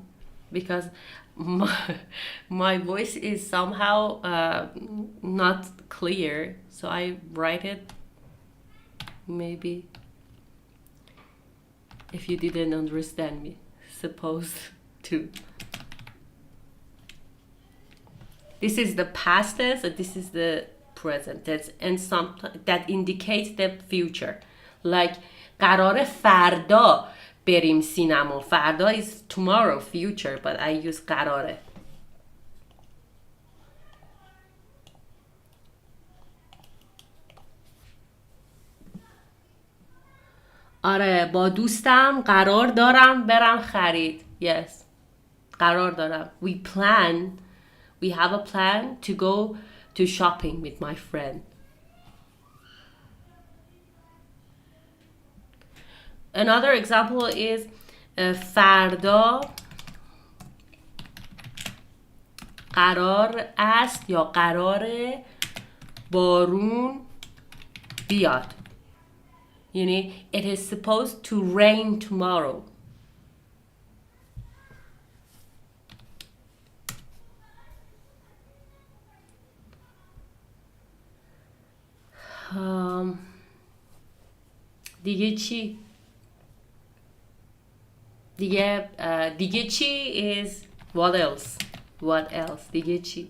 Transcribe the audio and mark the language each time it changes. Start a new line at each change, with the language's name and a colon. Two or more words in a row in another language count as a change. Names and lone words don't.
English: Because my voice is somehow not clear, so I write it maybe if you didn't understand me, supposed to. This is the past tense and this is the present tense and some that indicates the future.
Persian: Like قرار فردا بریم سینما.
English: فردا is tomorrow, future, but I use قراره.
Persian: آره با دوستم قرار دارم برم خرید. Yes. قرار دارم.
English: We have a plan to go to shopping with my friend. Another example is
Persian: فردا قرار است یا قرار بارون بیاد.
English: یعنی it is supposed to rain tomorrow.
Persian: دیگه چی؟ دیگه چی
English: is what else? What else?
Persian: دیگه چی?